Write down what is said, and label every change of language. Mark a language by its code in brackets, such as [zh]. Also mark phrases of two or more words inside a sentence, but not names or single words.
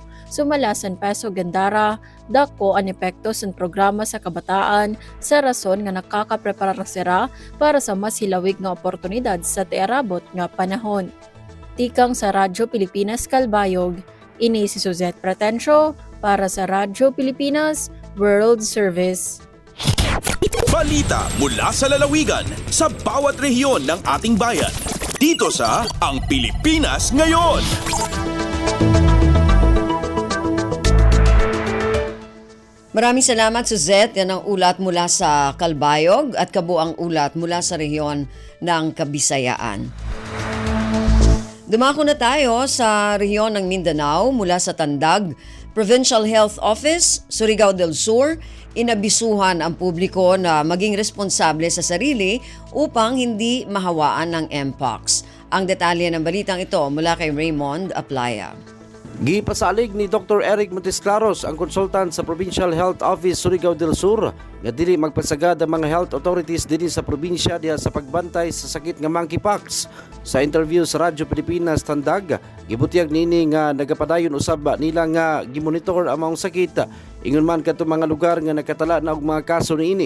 [war] Sumala sa PESO Gandara, dako ang epekto sa programa sa kabataan sa rason nga nakakapreparar sila para sa mas hilawig nga oportunidad sa tiarabot nga panahon. Tikang sa Radyo Pilipinas Calbayog, ini si Suzette Pretencio para sa Radyo Pilipinas World Service. [tl] Balita mula sa lalawigan sa bawat rehiyon ng ating bayan. Dito sa Ang Pilipinas Ngayon. Maraming salamat, Suzette. Yan ang ulat mula sa Calbayog at kabuang ulat mula sa rehiyon ng Kabisayaan. Dumako na tayo sa rehiyon ng Mindanao mula sa Tandag, Provincial Health Office, Surigao del Sur. Inabisuhan ang publiko na maging responsable sa sarili upang hindi mahawaan ng Mpox. Ang detalye ng balitang ito mula kay Raymond Aplaya. [ceb] Gipasalig ni Dr. Eric Montesclaros, ang konsultant sa Provincial Health Office Surigao del Sur, nga dili magpasagad ang mga [en] health authorities [ceb] dinhi sa probinsya diha sa pagbantay sa sakit nga monkeypox. Sa interview sa Radyo Pilipinas Tandag, gibutiyag nini nga nagapadayon usab nila nga gimonitor ang maong sakit ingon man kadto mga lugar nga nakatala na og mga kaso niini.